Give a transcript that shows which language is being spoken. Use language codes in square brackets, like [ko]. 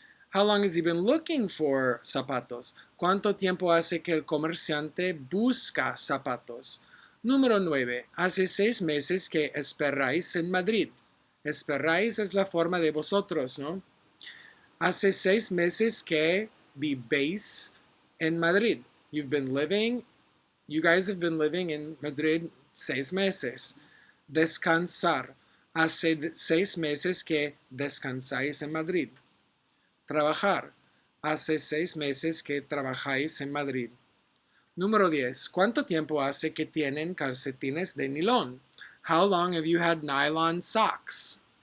[en] How long has he been looking for zapatos? [es] ¿Cuánto tiempo hace que el comerciante busca zapatos? Número 9. Hace 6 meses que esperáis en Madrid. Esperáis es la forma de vosotros, ¿no? Hace 6 meses que vivéis en Madrid. [en] You guys have been living in Madrid 6 meses. [es] Descansar. Hace 6 meses que descansáis en Madrid. Trabajar. Hace 6 meses que trabajáis en Madrid. Número 10. ¿Cuánto tiempo hace que tienen calcetines de nylon? [en] How long have you had nylon socks?